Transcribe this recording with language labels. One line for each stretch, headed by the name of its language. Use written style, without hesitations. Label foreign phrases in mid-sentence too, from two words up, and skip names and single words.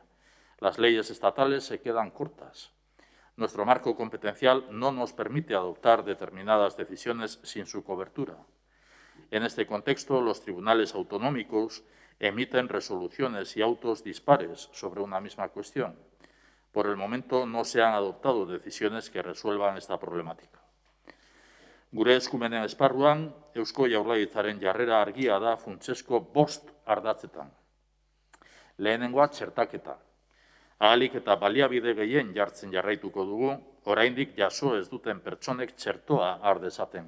Spanish: Las leyes estatales se quedan cortas. Nuestro marco competencial no nos permite adoptar determinadas decisiones sin su cobertura. En este contexto, los tribunales autonómicos emiten resoluciones y autos dispares sobre una misma cuestión. Por el momento no se han adoptado decisiones que resuelvan esta problemática.
Basque: Gure eskumenen esparruan, Eusko Jaurlaritzaren jarrera argia da funtsezko 5 ardatzetan. Lehenengoa txertaketa. Ahalik eta baliabide gehien jartzen jarraituko dugu, oraindik jaso ez duten pertsonek txertoa har dezaten.